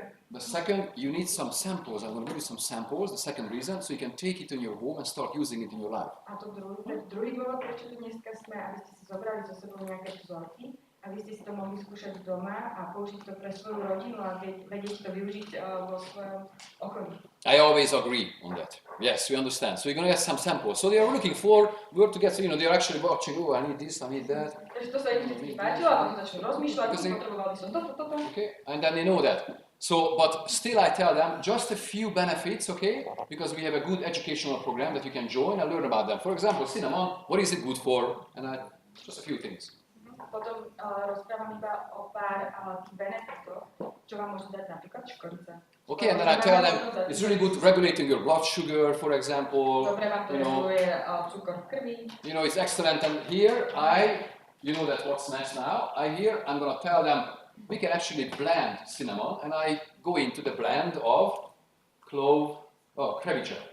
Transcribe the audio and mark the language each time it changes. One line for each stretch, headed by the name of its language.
English: the second, you need some samples. I'm going to give you some samples. The second reason, so you can take it in your home and start using it in your life.
Slovak: A to druhý dôvod, prečo tu dneska sme, aby ste si zobrali so sebou nejaké vzorky, aby ste si to mohli skúšať doma a použiť to pre svoju rodinu a vedieť to využiť vo svojom okolí.
English: I always agree on that. Yes, we understand. So you're going to get some samples. So they are looking for where to get, so, you know, they are actually watching, oh, I need this, I need that.
Slovak: Takže to sa im vždy páčilo a potom začnú rozmýšľať, potrebovali som toto.
English: Okay, and then they know that. So, but still I tell them just a few benefits, okay? Because we have a good educational program that you can join and learn about them. For example, cinnamon, what is it good for? And just a few things.
Slovak: Potom rozprávam iba o pár tých benefitoch, čo vám môžu dať napríklad škorica.
English: Okay, and then I tell them it's really good regulating your blood sugar, for example.
Slovak: Dobre vám to reguluje cukor v krvi.
English: You know, it's excellent. And here you know that what's next now. I'm going to tell them we can actually blend cinnamon, and I go into the blend of clove, kreviček.